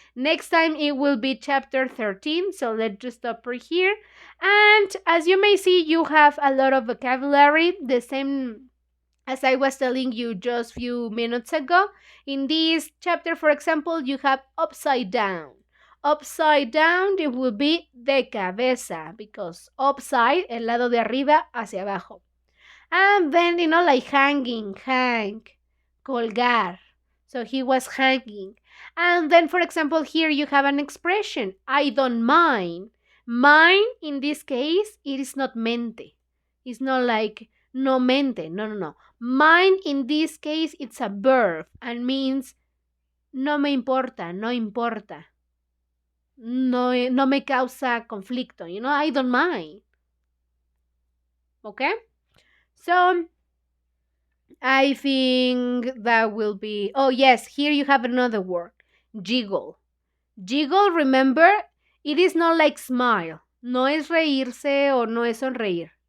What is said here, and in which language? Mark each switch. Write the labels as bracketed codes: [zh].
[en] Next time, it will be chapter 13. So let's just stop right here. And as you may see, you have a lot of vocabulary, the same as I was telling you just a few minutes ago. In this chapter, for example, you have upside down. Upside down, it will be [es] de cabeza, [en] because upside, [es] el lado de arriba hacia abajo. [en] And then, like hang. Colgar. So he was hanging. And then, for example, here you have an expression, I don't mind. Mind, in this case, it is not mente. It's not like [es] no mente. [en] No. Mind, in this case, it's a verb and means [es] no me importa, no importa. No me causa conflicto. [en] I don't mind. Okay? So, I think that will be. Oh, yes, here you have another word, jiggle. Jiggle, remember, it is not like smile. [es] No es reírse [en] or [es] no es sonreír.